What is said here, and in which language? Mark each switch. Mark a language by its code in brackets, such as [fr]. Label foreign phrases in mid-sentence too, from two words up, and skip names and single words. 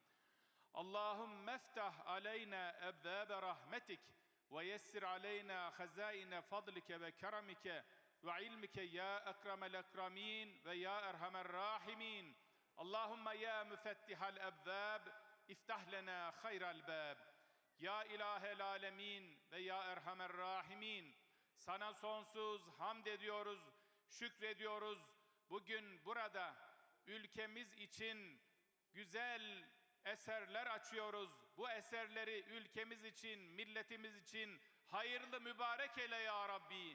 [ar] اللهم افتح علينا أبواب رحمتك ويسر علينا خزائن فضلك وكرمك وعلمك يا أكرم الأكرمين ويا أرحم الراحمين. اللهم يا مفتح الأبواب افتح لنا خير الباب. يا إله العالمين ويا أرحم الراحمين, [tr] sana sonsuz hamd ediyoruz, şükrediyoruz. Bugün burada ülkemiz için güzel eserler açıyoruz. Bu eserleri ülkemiz için, milletimiz için hayırlı mübarek eyle [ar] يا رب.